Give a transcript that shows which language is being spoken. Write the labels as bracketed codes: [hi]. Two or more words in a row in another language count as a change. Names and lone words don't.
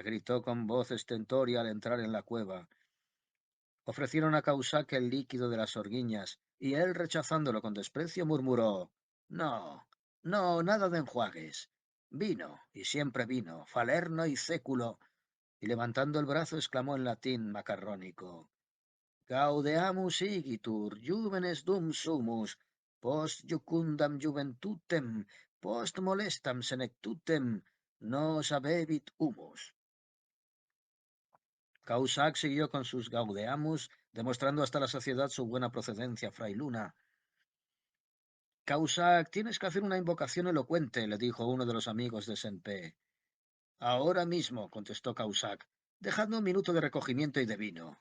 [es] Gritó con voz estentórea al entrar en la cueva. Ofrecieron a Cahusac el líquido de las orguiñas, y él, rechazándolo con desprecio, murmuró: No, no, nada de enjuagues. Vino, y siempre vino, falerno y século. Y levantando el brazo exclamó en latín macarrónico: [la] Gaudeamus igitur, juvenes dum sumus, post jucundam juventutem, post molestam senectutem, nos habebit humus. [es] Cahusac siguió con sus Gaudeamus, demostrando hasta la saciedad su buena procedencia, fray Luna. Cahusac, tienes que hacer una invocación elocuente, le dijo uno de los amigos de Saint-Pé. Ahora mismo, contestó Cahusac. Dejadme un minuto de recogimiento y de vino.